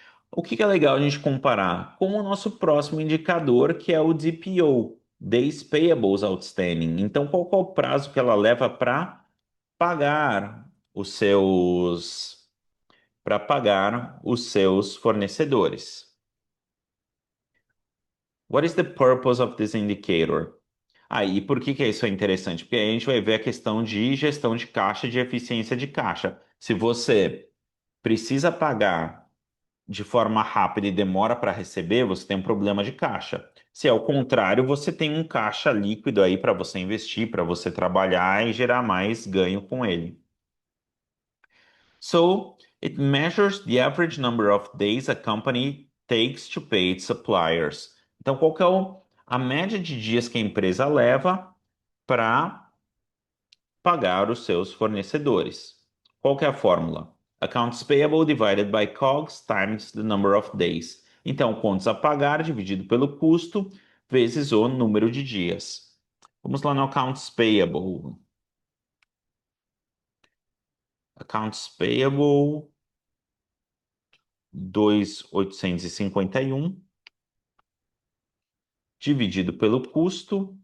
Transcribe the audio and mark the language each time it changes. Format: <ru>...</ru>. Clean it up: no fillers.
<pt>O que que é legal a gente comparar? Com o nosso próximo indicador, que é o DPO, Days Payables Outstanding. Então, qual que é o prazo que ela leva pagar os seus para pagar os seus fornecedores?</pt> <en>What is the purpose of this indicator?</en> <pt>Aí, por que que isso é interessante? Porque aí a gente vai ver a questão de gestão de caixa, de eficiência de caixa. Se você precisa pagar de forma rápida e demora para receber, você tem um problema de caixa. Se é o contrário, você tem um caixa líquido aí para você investir, para você trabalhar e gerar mais ganho com ele.</pt> <en>So, it measures the average number of days a company takes to pay its suppliers.</en> <pt>Então, qual que é a média de dias que a empresa leva para pagar os seus fornecedores? Qual que é a fórmula?</pt> <en>Accounts payable divided by COGS times the number of days.</en> <pt>Então, contas a pagar dividido pelo custo vezes o número de dias. Vamos lá no Accounts payable. Accounts payable 2.851 dividido pelo custo.</pt>